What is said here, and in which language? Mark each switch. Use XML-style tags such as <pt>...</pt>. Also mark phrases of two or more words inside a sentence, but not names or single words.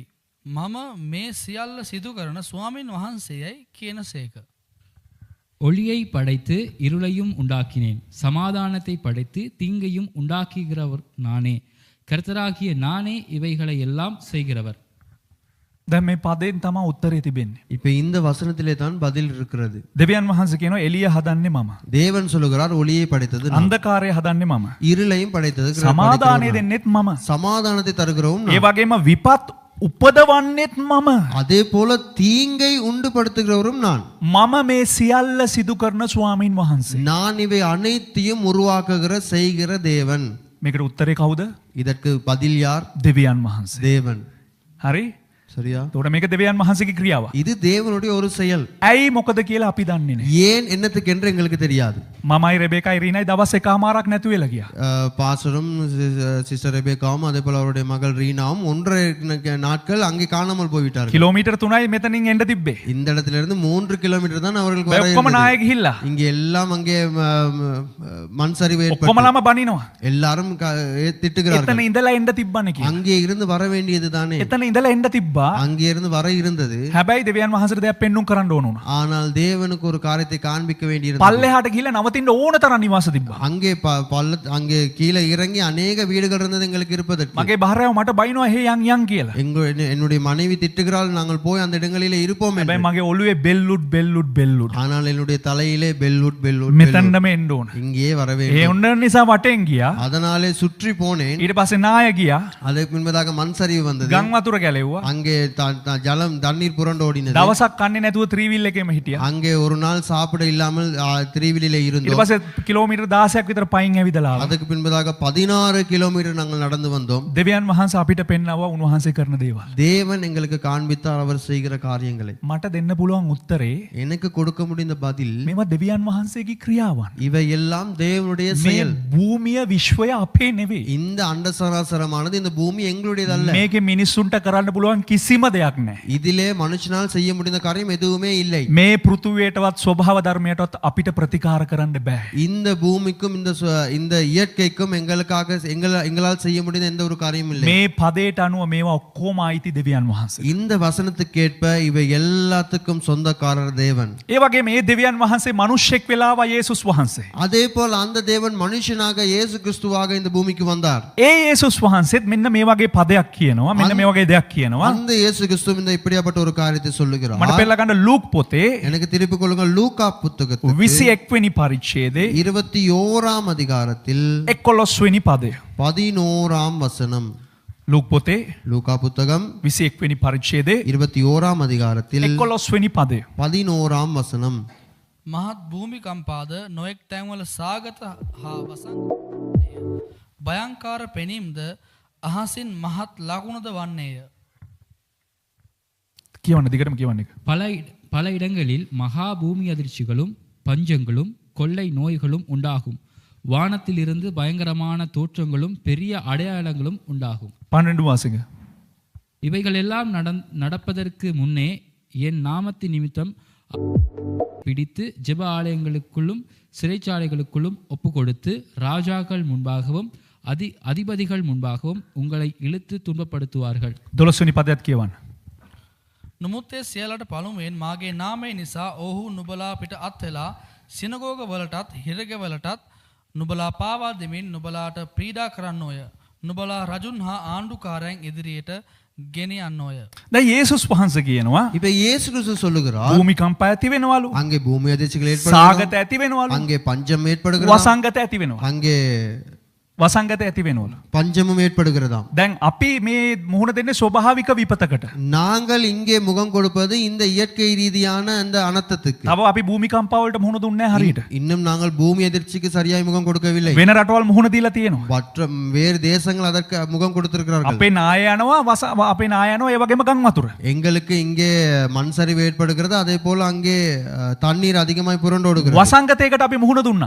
<si>මම මේ සියල්ල සිදු කරන ස්වාමින් වහන්සේයයි කියන සේක.</si> <ta>ஒளியை படைத்து இருளையும் உண்டாக்கினேன், சமாதானத்தை படைத்து தீங்கையும் உண்டாக்குகிறவர் நானே, கர்த்தராகிய நானே இவைகளை எல்லாம் செய்கிறவர்.</ta> <si>දැන් මේ පදයෙන් තමයි උත්තරේ තිබෙන්නේ.</si> <ta>இப்ப இந்த வசனத்திலே தான் பதில் இருக்கிறது.</ta> <si>දෙවියන් වහන්සේ කියනවා එළිය හදන්නේ මම.</si> <ta>தேவன் சொல்லுகிறார் ஒளியை படைத்தது நான்.</ta> <si>අන්ධකාරය හදන්නේ මම.</si> <ta>இருளையும் படைத்தது</ta> <si>සමාදානය දෙන්නෙත් මම.</si> <ta>சமாதானத்தை தருகிறோம்</ta> <si>ඒ වගේම විපත් උපදවන්නෙත් මම.</si> <ta>அதே போல தீங்கை உண்டுபடுத்துகிறவரும் நான்.</ta> <si>මම මේ සියල්ල සිදු කරන ස්වාමීන් වහන්සේ.</si> <ta>நான் இவை அனைத்தையும் உருவாக்குகிற செய்கிற தேவன்.</ta> <si>මේකට උත්තරේ කවුද?</si> <ta>இதற்கு பதில் யார்?</ta> <si>දෙවියන් වහන්සේ.</si> <ta>தேவன்.</ta> <si>හරි?</si> <ta>சரியா?</ta> <si>එතකොට මේක දෙවියන් වහන්සේගේ ක්‍රියාව.</si> <ta>இது தேவனுடைய ஒரு செயல்.</ta> <si>ඇයි මොකද කියලා අපි දන්නේ නැහැ.</si> <ta>ஏன் என்னத்துக்கு என்று எங்களுக்கு தெரியாது.</ta> <si>මමයි රෙබේකයි රීනයි දවස් එකමාරක් නැතු වෙලා ගියා.</si> <ta>பாஸ்டரும் சிஸ்டர் ரெபேக்காவும் அதே போல அவருடைய மகள் ரீனாவும் 1.5 நாட்கள் அங்கே காணாமல் போய்விட்டார்கள்.</ta> <si>කිලෝමීටර් 3යි මෙතනින් එන්න තිබ්බේ.</si> <ta>இந்த இடத்திலிருந்து 3 கிலோமீட்டர் தான் அவர்களுக்கு வர</ta> <si>ඔක්කොම නාය</si> <ta>இருந்தது.</ta> <si>ගිහිල්ලා.</si> <ta>இங்கே எல்லாம் அங்கே மண் சரிவு</ta> <si>ඔක්කොම</si> <ta>ஏற்பட்டு</ta> <si>ළම බනිනවා.</si> <ta>எல்லாரும் திட்டுகிறார்கள்.</ta> <si>එතන ඉඳලා එන්න තිබ්බනේ කියලා.</si> <ta>அங்கே இருந்து வர வேண்டியது தானே.</ta> <si>එතන ඉඳලා එන්න තිබ්බා.</si> <ta>அங்கே இருந்து வர இருந்தது.</ta> <si>හැබැයි දෙවියන් වහන්සේට දෙයක් පෙන්눔 කරන්න ඕන වුණා.</si> <ta>ஆனால் தேவனுக்கு ஒரு காரியத்தை காண்பிக்க வேண்டியிருந்தது.</ta> <si>පල්ලෙහාට ගිහිල්ලා නවතින්න ඕන තරම් නිවාස තිබ්බා.</si> <ta>அங்கே அங்கே கீழே இறங்கி அநேக வீடுகள் இருந்தது எங்களுக்கு இருப்பதற்கு.</ta> <si>මගේ භාර්යාව මට බයිනවා හේ යන් කියලා.</si> <ta>என்னுடைய மனைவி திட்டுகிறாள் நாங்கள் போய் அந்த இடங்களிலே இருப்போம் என்று.</ta> <si>හැබැයි මගේ ඔළුවේ බෙල්ලුඩ්</si> <ta>ஆனால் என்னுடைய தலையிலே பெல்லுட்</ta> <si>මෙතනම එන්න ඕන.</si> <ta>இங்கே வர</ta> <si>ඒ</si> <ta>வேண்டும்.</ta> <si>උන්න නිසා වටෙන් ගියා.</si> <ta>அதனாலே சுற்றி போனேன்.</ta> <si>ඊට පස්සේ නාය ගියා.</si> <ta>அதற்கு முன்பதாக மண் சரிவு வந்தது.</ta> <si>ගම් වතුර ගැලෙව්වා.</si> <ta>அங்கே ஜலம் தண்ணீர் புரண்டு ஓடினது.</ta> <si>දවසක් කන්නේ නැතුව ත්‍රිවිල් එකේම හිටියා.</si> <ta>அங்கே ஒரு நாள் சாப்பிட இல்லாமல் திரிவிலே</ta> <si>ඊට</si> <ta>இருந்தோம்.</ta> <si>පස්සේ කිලෝමීටර් 16ක් විතර පයින් ඇවිදලා ආවා.</si> <ta>அதுக்கு பின்பதாக 16 கிலோமீட்டர் நாங்கள் நடந்து வந்தோம்.</ta> <si>දෙවියන් වහන්සේ අපිට පෙන්වවා උන්වහන්සේ කරන දේවල්.</si> <ta>தேவன் எங்களுக்கு காண்பித்தார் அவர் செய்கிற காரியங்களை.</ta> <si>මට දෙන්න පුළුවන් උත්තරේ</si> <ta>எனக்கு கொடுக்க முடிந்த பதில்</ta> <si>මේවා දෙවියන් වහන්සේගේ ක්‍රියාවන්.</si> <ta>இவை எல்லாம் தேவனுடைய</ta> <si>මේ</si> <ta>செயல்.</ta> <si>භූමිය විශ්වය අපේ නෙවෙයි.</si> <ta>இந்த அண்டசராசரமானது இந்த பூமி எங்களுடையதல்ல.</ta> <si>මේකේ මිනිස්සුන්ට කරන්න පුළුවන් කිසිම දෙයක් නැහැ.</si> <ta>இதிலே மனுஷனால் செய்ய முடிந்த காரியம் எதுவுமே இல்லை.</ta> <si>මේ පෘථුවියටවත් ස්වභාව ධර්මයටවත් අපිට ප්‍රතිකාර කරන්න බෑ.</si> <ta>இந்த பூமிக்கும் இந்த இயற்கைக்கும் எங்களால் செய்ய முடிந்த எந்த ஒரு காரியமும் இல்லை.</ta> <si>මේ පදයට අනුව මේවා ඔක්කොම අයිති දෙවියන් වහන්සේ.</si> <ta>இந்த வசனத்துக்கேற்ப இவை எல்லாத்துக்கும் சொந்தக்காரர் தேவன்.</ta> <si>ඒ වගේ මේ දෙවියන් වහන්සේ මිනිස්සෙක් වෙලාවා යේසුස් වහන්සේ.</si> <ta>அதே போல் அந்த தேவன் மனுஷனாக இயேசு கிறிஸ்துவாக இந்த பூமிக்கு வந்தார்.</ta> <si>ඒ යේසුස් වහන්සේත් මෙන්න මේ වගේ පදයක් කියනවා. මෙන්න මේ වගේ දෙයක් කියනවා.</si> <ta>அந்த இயேசு கிறிஸ்து இந்த இப்படியாப்பட்ட ஒரு காரியத்தை சொல்லுகிறார்.</ta> <si>මට පෙරලා ගන්න ලූක් පොතේ</si> <ta>எனக்கு திருப்பி கொள்ளுங்க லூக்கா புத்தகத்தில்</ta> <si>21 වෙනි පරිච්ඡේදයේ</si> <ta>21ஆம் அதிகாரத்தில்</ta> <si>11 වෙනි පදය.</si> <ta>11ஆம் வசனம்.</ta> <si>ලූක් පොතේ</si> <ta>லூக்கா புத்தகம்</ta> <si>21 වෙනි පරිච්ඡේදයේ</si> <ta>21ஆம் அதிகாரத்தில்</ta> <si>11 වෙනි පදය.</si> <ta>11ஆம் வசனம்.</ta> <si>මහත් භූමිකම්පාද නොයෙක් තැන්වල සාගත හා වසංගතය භයංකාර පෙනීම්ද අහසින් මහත් ලකුණද වන්නේය. කියවන්න දිගටම කියවන්න එක.</si> <ta>பல இடங்களில் மகா பூமி அதிர்ச்சிகளும் பஞ்சங்களும் கொள்ளை நோய்களும் உண்டாகும். வானத்திலிருந்து பயங்கரமான தோற்றங்களும் பெரிய அடையாளங்களும் உண்டாகும். 12 வாசிங்க. இவைகளெல்லாம் நடப்பதற்கு முன்னே என் நாமத்தின் நிமித்தம் பிடித்து ஜெப ஆலயங்களுக்குள்ளும் சிறைச்சாலைகளுக்குள்ளும் ஒப்பு கொடுத்து ராஜாக்கள் முன்பாகவும் அதிபதிகள் முன்பாகவும் உங்களை இழுத்து துன்பப்படுத்துவார்கள்.</ta> <si>12 වෙනි පදයත් කියවන්න. නමුත් සියලට පළමුවෙන් මාගේ නාමය නිසා ඔහු නුබලා පිට අත්වෙලා සිනගෝග වලටත් හිරගෙවලටත් නුබලා පාවා දෙමින් නුබලාට පීඩා කරන්නෝය. නුබලා රජුන් හා ආණ්ඩුකාරයන් ඉදිරියට ගෙනියන්නෝය. දැන් යේසුස් වහන්සේ කියනවා</si> <ta>இப்ப இயேசு கிறிஸ்து சொல்லுகிறார்</ta> <si>භූමිකම්ප ඇති වෙනවලු.</si> <ta>அங்கே பூமி அதிர்ச்சிகள்</ta> <si>සාගත</si> <ta>ஏற்படுகிறது.</ta> <si>ඇති වෙනවලු.</si> <ta>அங்கே பஞ்சம் ஏற்படுகிறது.</ta> <si>වසංගත ඇති වෙනවා.</si> <ta>அங்கே</ta> <si>වසංගත ඇති වෙනවලු.</si> <ta>பஞ்சமும் ஏற்படுகிறதாம்.</ta> <si>දැන් අපි මේ මුහුණ දෙන්නේ ස්වභාවික විපතකට.</si> <ta>நாங்கள் இங்கே முகம் கொடுப்பது இந்த இயற்கை ரீதியான அந்த அனர்த்தத்துக்கு.</ta> <si>තව අපි භූමිකම්ප වලට මුහුණ දුන්නේ නැහැ හරියට.</si> <ta>இன்னும் நாங்கள் பூமி அதிர்ச்சிக்கு சரியாய் முகம் கொடுக்கவில்லை.</ta> <si>වෙන රටවල් මුහුණ දීලා තියෙනවා.</si> <ta>மற்ற வேறு தேசங்கள் அதற்கு முகம் கொடுத்திருக்கிறார்கள்.</ta> <si>අපේ නාය යනවා අපේ නාය යනවා ඒ වගේම ගම් වතුර.</si> <ta>எங்களுக்கு இங்கே மண் சரிவு ஏற்படுகிறது, அதே போல அங்கே தண்ணீர் அதிகமாய் புரண்டோடுகிறது.</ta> <si>වසංගතයකට අපි මුහුණ දුන්නා.</si>